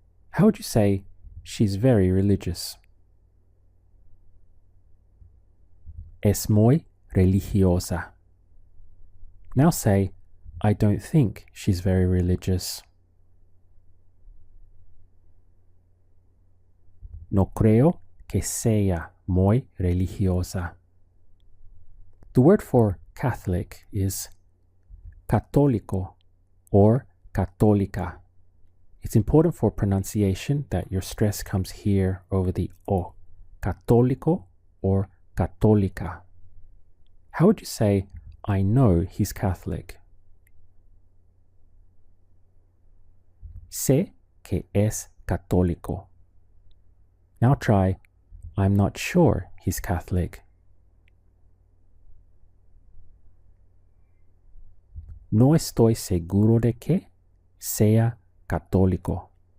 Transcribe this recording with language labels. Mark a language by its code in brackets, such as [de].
[en] How would you say she's very religious? [es] Es muy religiosa. [en] Now say, I don't think she's very religious. [es] No creo que sea muy religiosa. [en] The word for Catholic is católico or católica. It's important for pronunciation that your stress comes here over the O. Católico or católica. How would you say, I know he's Catholic? [es] Sé que es católico. [en] Now try, I'm not sure he's Catholic. [es] No estoy seguro de que sea católico.